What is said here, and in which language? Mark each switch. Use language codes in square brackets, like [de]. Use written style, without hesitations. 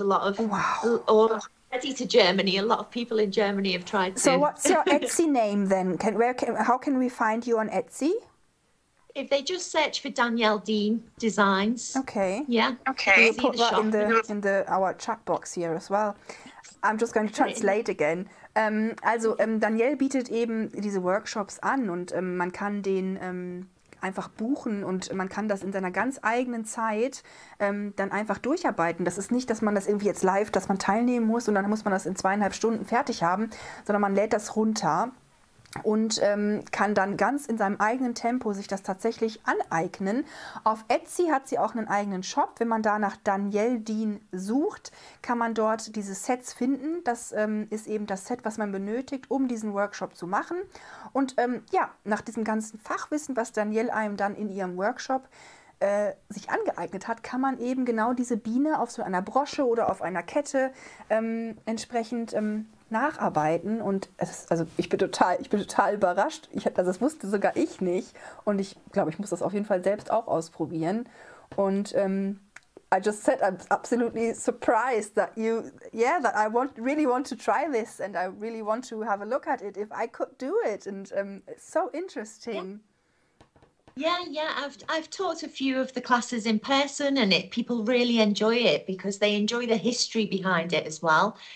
[en] A lot of all ready to Germany. A lot of people in Germany have tried to. So what's your Etsy name then? How can we find you on Etsy? If they just search for Danielle Dean Designs. Okay. Yeah. Okay. We'll put that in our chat box here as well. I'm just going to translate again. [de] Also Danielle bietet eben diese Workshops an und man kann den einfach buchen und man kann das in seiner ganz eigenen Zeit dann einfach durcharbeiten. Das ist nicht, dass man das irgendwie jetzt live, dass man teilnehmen muss und dann muss man das in 2,5 Stunden fertig haben, sondern man lädt das runter und kann dann ganz in seinem eigenen Tempo sich das tatsächlich aneignen. Auf Etsy hat sie auch einen eigenen Shop. Wenn man da nach Danielle Dean sucht, kann man dort diese Sets finden. Das ist eben das Set, was man benötigt, um diesen Workshop zu machen. Und ja, nach diesem ganzen Fachwissen, was Danielle einem dann in ihrem Workshop sich angeeignet hat, kann man eben genau diese Biene auf so einer Brosche oder auf einer Kette entsprechend nacharbeiten. Und ich bin total überrascht. Das wusste sogar ich nicht. Und ich glaube, ich muss das auf jeden Fall selbst auch ausprobieren. [en] Und I just said I'm absolutely surprised that that I really want to try this and I really want to have a look at it if I could do it. And it's so interesting. Yeah, I've taught a few of the classes in person and people really enjoy it because they enjoy the history behind it as well.